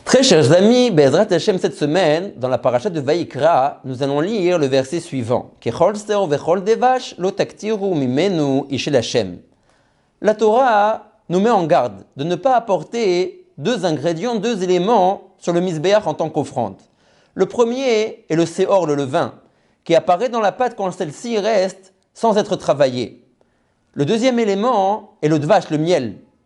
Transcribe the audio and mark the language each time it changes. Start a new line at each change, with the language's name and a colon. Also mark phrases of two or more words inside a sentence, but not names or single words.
French: Très chers amis,
Hebrew: בעזרת השם,
French: cette semaine, dans la paracha de Vayikra, nous allons lire le verset suivant.
Hebrew: כי כל שאור וכל דבש לא תקטירו ממנו אשה להשם.
French: La Torah nous met en garde de ne pas apporter deux ingrédients, deux éléments sur le misbéach en tant qu'offrande. Le premier est le séor, le levain, qui apparaît dans la pâte quand celle-ci reste sans être travaillée. Le deuxième élément est le dvash, le miel.